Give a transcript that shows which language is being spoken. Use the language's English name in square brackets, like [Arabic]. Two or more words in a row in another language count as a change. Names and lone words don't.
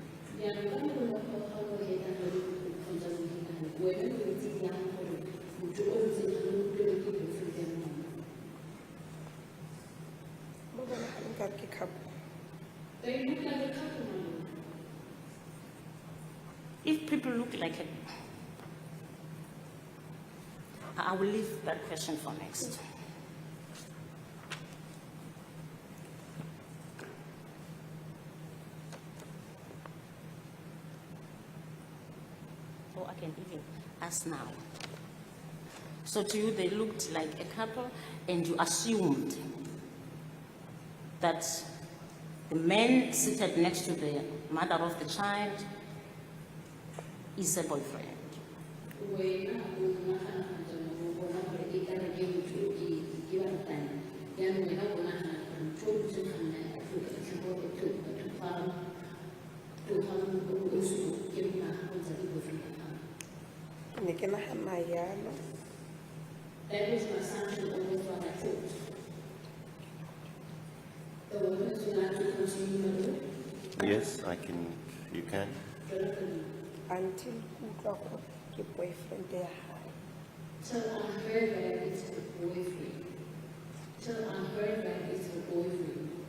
[Tswana] Mo bona ga nka ke couple. [English] They look like a couple, my lord. If people look like it, I will leave that question for next. Or I can even ask now. So to you, they looked like a couple, and you assumed that the man seated next to the mother of the child is a boyfriend. [Tswana] Ne ke nagana yalo. [English] That was my assumption, always what I thought. The woman would like to continue, my lord. Yes, you can. [Tswana] Until ke utlwa gore ke boyfriend ya hae. [English] Till I heard that it's her boyfriend. Till I heard that it's her boyfriend.